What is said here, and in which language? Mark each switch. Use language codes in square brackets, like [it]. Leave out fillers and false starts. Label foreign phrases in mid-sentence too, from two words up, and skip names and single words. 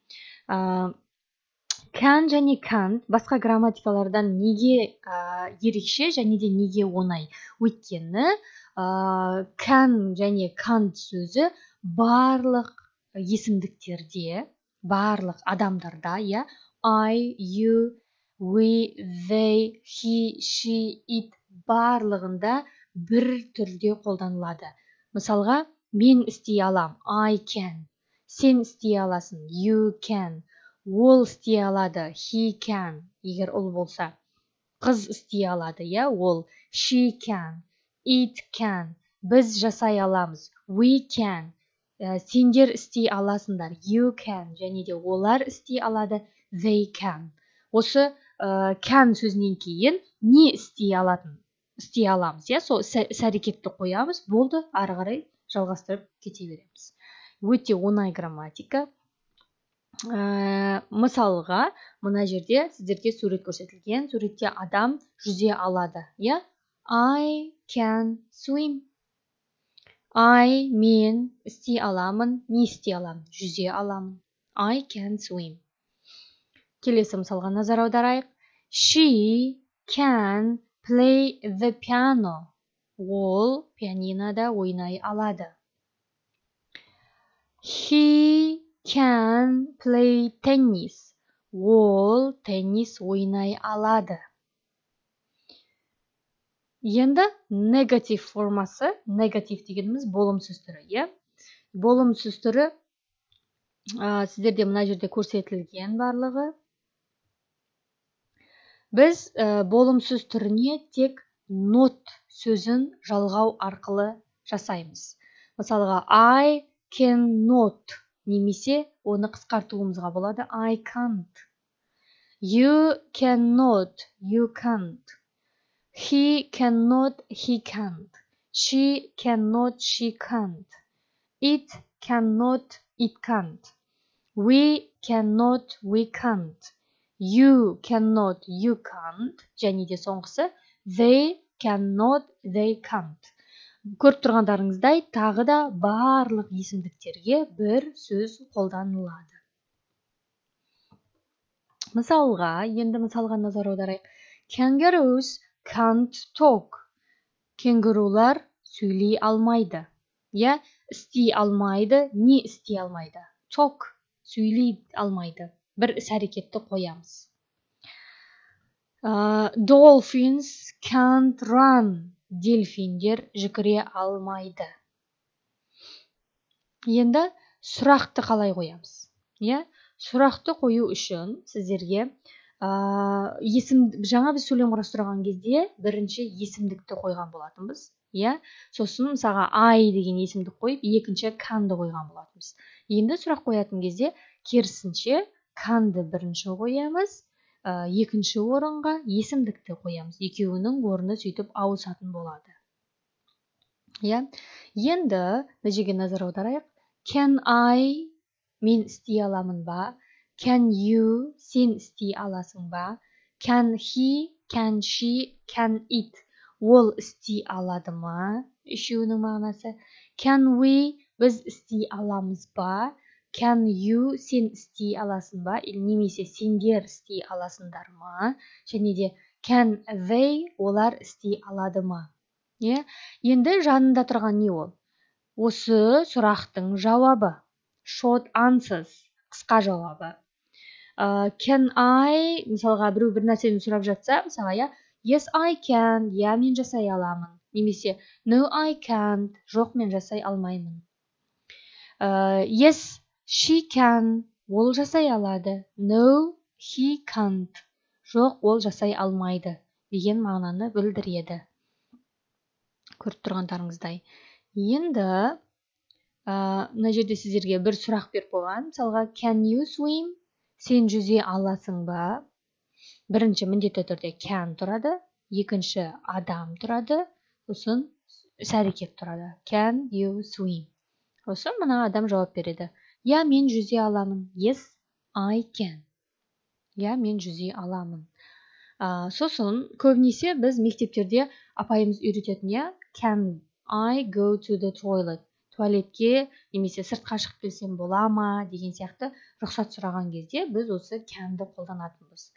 [kk] Can және can't басқа грамматикалардан неге ерекше және де неге оңай? Өйткені can және can't сөзі барлық есімдіктерде, барлық адамдарда, [en] I, you, we, they, he, she, it [kk] барлығында бір түрде қолданылады. Мысалға, мен істей алам, [en] I can. [kk] Сен істей аласың, [en] you can. [kk] Ол істей алады, [en] he can. [kk] Егер ұл болса, қыз істей алады, ол [en] she can. It can. [kk] Біз жасай аламыз, [en] we can. [kk] Сендер істей аласыңдар, [en] you can. [kk] Және де олар істей алады, [en] they can. [kk] Осы can сөзінен кейін не істей аламыз, сол іс-әрекетті қоямыз, болды, ары қарай жалғастырып кете береміз. Өте оңай грамматика. Мысалға, мына жерде сіздерге сурет көрсетілген. Суретте адам жүзе алады, [en] I can swim. [kk] I мен істей аламын, не істей аламын? Жүзе аламын. [en] I can swim. [kk] Келесі мысалға назар аударайық. [en] She can play the piano. [kk] Ол пианинода ойнай алады. [en] He can play tennis. [kk] Ол теннис ойнай алады. Енді негатив формасы, негатив дегеніміз болымсыз түрі, Болымсыз түрі сіздерде мына жерде көрсетілген барлығы. Біз болымсыз түріне тек not сөзін жалғау арқылы жасаймыз. Мысалға, [en] I cannot [kk] немесе оны қысқартуымызға болады, [en] I can't. You cannot, you can't. He cannot, he can't. She cannot, she can't. It cannot, it can't. We cannot, we can't. You cannot, you can't. [kk] Және де соңғысы, [en] they cannot, they can't. [kk] Көріп тұрғандарыңыздай, тағы да барлық есімдіктерге бір сөз қолданылады. Енді мысалға назар аударайық. [en] Kangaroos can't talk. [kk] Кенгурулар сөйлей алмайды. Істей алмайды, не істей алмайды? Talk, сөйлей алмайды. Бір іс-әрекетті қоямыз. [en] Dolphins can't run. [kk] Дельфиндер жүгіре алмайды. Енді сұрақты қалай қоямыз? Сұрақты қою үшін сіздерге жаңа біз сөйлем құрастырған кезде бірінші есімдікті қойған болатынбыз. Сосын мысалға I деген есімдік қойып, екінші can'ды қойған болатынбыз. Енді сұрақ қоятын кезде керісінше can'ды бірінші қоямыз, екінші орынға есімдікті қоямыз. Екеуінің орны сөйтіп ауысатын болады. Енді мына жерге назар аударайық. [en] Can I, [kk] мен істей аламын ба? [en] Can you, [kk] сен істей аласың ба? [en] Can he, can she, can it, [kk] ол істей алады ма? Үшеуінің мағынасы. [en] Can we, [kk] біз істей аламыз ба? [en] Can you, [kk] сен істей аласың ба? Немесе сендер істей аласыңдар ма? Және де [en] can they, [kk] олар істей алады ма? Енді жанында тұрған не ол? Осы сұрақтың жауабы. [en] Short answers, [kk] қысқа жауабы. [en] Can I, [kk] мысалға бір нәрсені сұрап жатса, мысалға, [en] yes, I can, [kk] мен жасай аламын. [en] Немесе no, I can't, [kk] жоқ, мен жасай алмаймын. [en] Yes, she can, [kk] ол жасай алады. [en] No, he can't, [kk] жоқ, ол жасай алмайды деген мағынаны білдіреді. Көріп тұрғандарыңыздай. Енді мына жерде сіздерге бір сұрақ беріп қойған. Мысалға, [en] can you swim? [kk] Сен жүзе аласың ба? Бірінші міндетті түрде can тұрады, екінші адам тұрады, сосын іс-әрекет тұрады. [en] Can you swim? [kk] Сосын мына адам жауап береді. Я, мен жүзе аламын. [en] Yes, I can. [kk] Я, мен жүзе аламын. Сосын көбінесе біз мектептерде апайымыз үйрететін, я, [en] can I go to the toilet? [kk] Туалетке немесе сыртқа шығып келсем бола ма деген сияқты рұқсат сұраған кезде біз осы can'ді қолданатынбыз.